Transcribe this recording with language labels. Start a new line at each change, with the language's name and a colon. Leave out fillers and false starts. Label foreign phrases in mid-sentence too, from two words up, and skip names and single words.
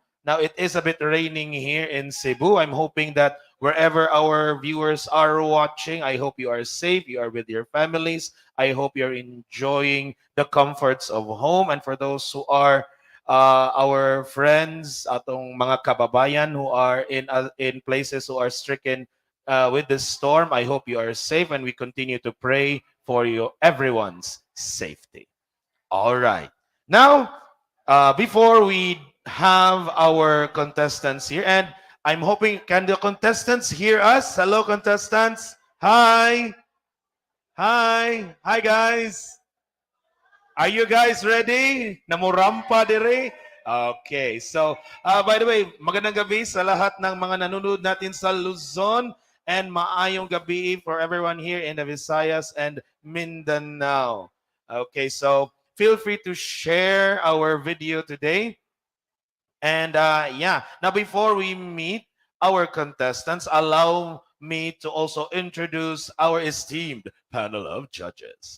English: Now, it is a bit raining here in Cebu. I'm hoping that wherever our viewers are watching, I hope you are safe, you are with your families. I hope you're enjoying the comforts of home. And for those who are our friends,
Cebuano: atong mga kababayan
English: who are in places who are stricken with this storm, I hope you are safe, and we continue to pray for you, everyone's safety. All right. Now, before we have our contestants here, and I'm hoping, can the contestants hear us? Hello, contestants. Hi. Hi. Hi, guys. Are you guys ready? Namurampa dire? Okay. So, by the way,
Filipino: magandang gabi sa lahat ng mga nanonood natin sa Luzon,
English: and
Cebuano: maayong gabi
English: for everyone here in the Visayas and Mindanao. Okay, so feel free to share our video today. And yeah, now before we meet our contestants, allow me to also introduce our esteemed panel of judges.